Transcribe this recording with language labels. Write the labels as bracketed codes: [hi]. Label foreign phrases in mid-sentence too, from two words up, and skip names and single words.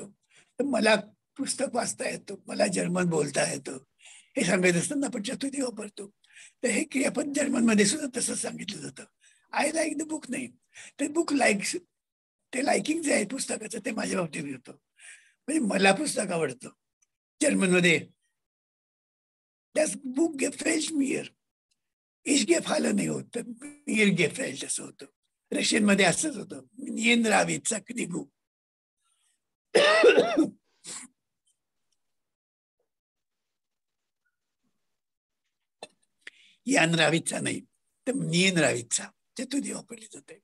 [mr] तर मला पुस्तक वाचता येतं, मला जर्मन बोलता येतं हे सांगत असताना आपण चतुर्थी वापरतो. तर हे क्रियापद जर्मनमध्ये सुद्धा तसंच सांगितलं जातं. [en] I like the book [mr] नाही, ते [en] book likes, [mr] ते लाईकिंग जे आहे पुस्तकाचं ते माझ्या बाबतीत येतं. म्हणजे मला पुस्तक आवडतं. जर्मनमध्ये [de] das Buch gefällt mir. Ich gefallen [mr] नाही होत, तर [de] mir gefällt [mr] असं होतं. रशियनमध्ये असंच होतं, [ru] мне нравится книга. я нравлюсь [mr] नाही, तर [ru] мне нравится [mr] चतुर्थी वापरली जाते.